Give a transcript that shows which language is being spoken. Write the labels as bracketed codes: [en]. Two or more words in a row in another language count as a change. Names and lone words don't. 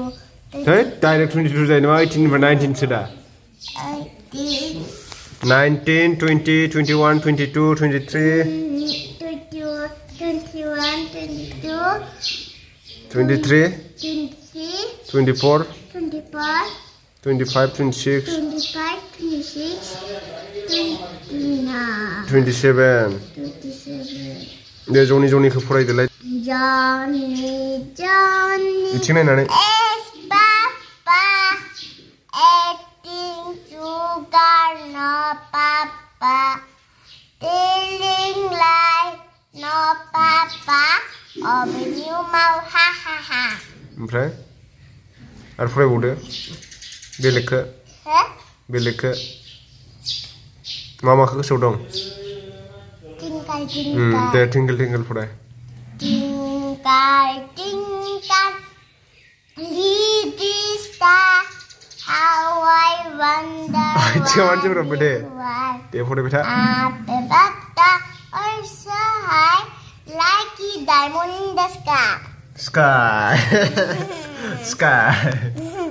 [brx] hey direct 22 जायो नामा 18 निफ्राय 19 सो दा 19 20 21 22 23 23 24 25 25, 26, 25, 26, 29, 27. 27. दे जौनिखौ फरायदोलाय Johnny बिथिं नायनानै [en] is Papa eating sugar no Papa telling lie no Papa open your mouth ha ha ha [brx] ओमफ्राय आरो फरायबावदो बेलेगखौ माखौ गोसोआव दं Tinkle दे टिंगल टिंगल फराय [en] Tinkle tinkle little star how I wonder [brx] मानसिफोरा दे why दे फरायबाय था [en] up above the earth so high like a diamond in the sky sky